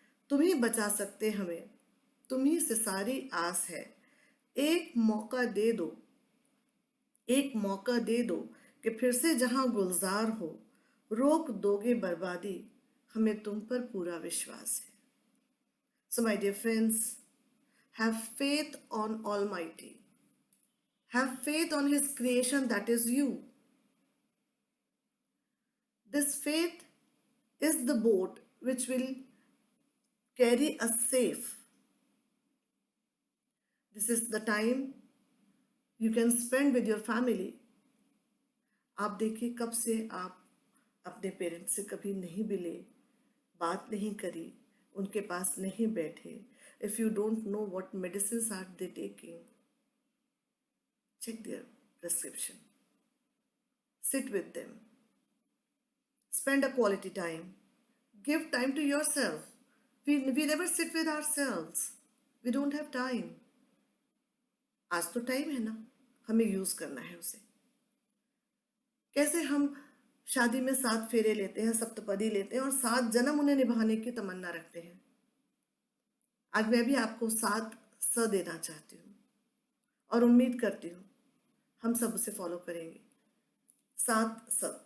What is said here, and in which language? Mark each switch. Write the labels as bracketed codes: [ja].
[hi] तुम ही बचा सकते हमें, तुम ही से सारी आस है. एक मौका दे दो, एक मौका दे दो कि फिर से जहां गुलजार हो. रोक दोगे बर्बादी, हमें तुम पर पूरा विश्वास है. [en] So my dear friends, have faith on Almighty. Have faith on His creation, that is you. This faith is the boat which will carry us safe. This is the time you can spend with your family. [hi] आप देखिए कब से आप अपने parents से कभी नहीं मिले, बात नहीं करी, उनके पास नहीं बैठे. [en] If you don't know what medicines are they taking, check their prescription. Sit with them. Spend a quality time. Give time to yourself. We never sit with ourselves. We don't have time. [hi] आज तो time है ना, हमें use करना है उसे. कैसे हम शादी में 7 फेरे लेते हैं, सप्तपदी लेते हैं और 7 जन्म उन्हें निभाने की तमन्ना रखते हैं. आज मैं भी आपको 7 स देना चाहती हूँ और उम्मीद करती हूँ हम सब उसे फॉलो करेंगे। 7 स।